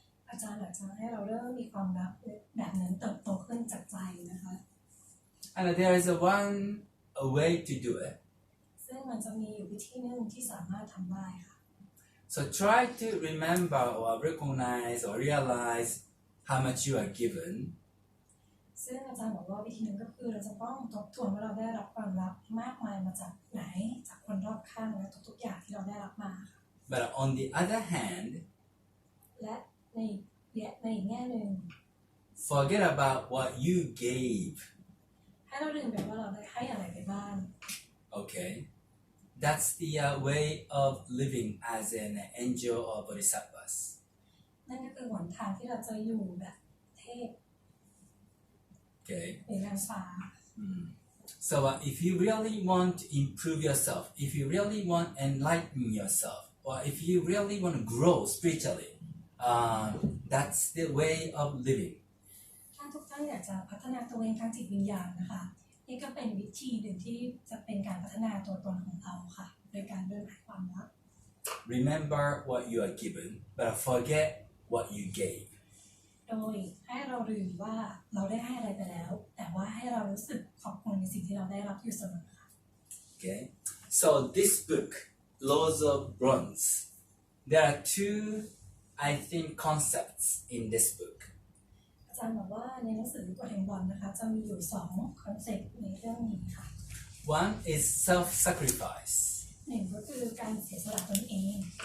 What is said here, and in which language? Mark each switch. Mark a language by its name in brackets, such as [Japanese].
[Thai] อาจารย์อยากจะให้เราเริ่มมีความรักแบบนั้นเติบโตขึ้นจากใจนะคะ [English] And there is a way to do it. [Thai] ซึ่งมันจะมีอยู่วิธีหนึ่งที่สามารถทำได้ค่ะ [English] So try to remember or recognize or realize how much you are given. [Thai] ซึ่งอาจารย์บอกว่าวิธีหนึ่งก็คือเราจะต้องทบทวนว่าเราได้รับความรักมากมายมาจากไหนจากคนรอบข้างและทุกๆอย่างที่เราได้รับมาค่ะ [English] But on the other hand, [Thai] และในอีกแง่หนึ่ง [English] forget about what you gave. [Thai] ให้เราลืมไปว่าเราได้ให้อะไรไปบ้าง [English] Okay? That's the way of living as an angel or bodhisattvas. [Thai] นั่นก็คือหนทางที่เราจะอยู่แบบเทพ [English] Okay. [Thai] หรือนางฟ้า [English] So if you really want to improve yourself, if you really want to enlighten yourself, or if you really want to grow spiritually, that's the way of living. [Thai] ถ้าทุกท่านอยากจะพัฒนาตัวเองทางจิตวิญญาณนะคะนี่ก็เป็นวิธีหนึ่งที่จะเป็นการพัฒนาตัวตนของเราค่ะโดยการเดินหาความรัก [English] Remember what you are given, but forget what you gave. [Thai] โดยให้เราลืมว่าเราได้ให้อะไรไปแล้วแต่ว่าให้เรารู้สึกขอบคุณในสิ่งที่เราได้รับอยู่เสมอค่ะ [English] Okay. So this book, Laws of Bronze, there are two, I think, concepts in this book. [Thai] อาจารย์บอกว่าในหนังสือกฎแห่งบอลนะคะจะมีอยู่2คอนเซ็ปต์ในเรื่องนี้ค่ะ [English] One is self-sacrifice. [Thai] หนึ่งก็คือการเสียสละตนเอง